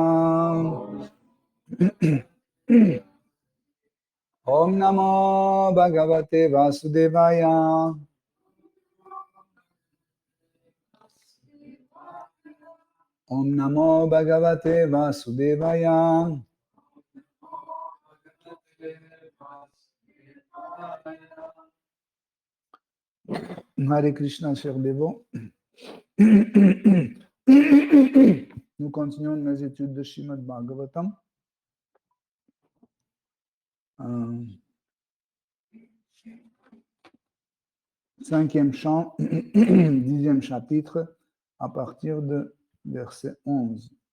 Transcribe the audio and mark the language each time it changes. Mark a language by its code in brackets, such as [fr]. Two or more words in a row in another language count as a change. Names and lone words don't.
[sa] Om Namo Bhagavate Vasudevaya Om Namo Bhagavate Vasudevaya Hare Krishna, [fr] chers dévots. Nous continuons nos études de Srimad Bhagavatam. Cinquième chant, 10e chapitre, à partir de verset 11.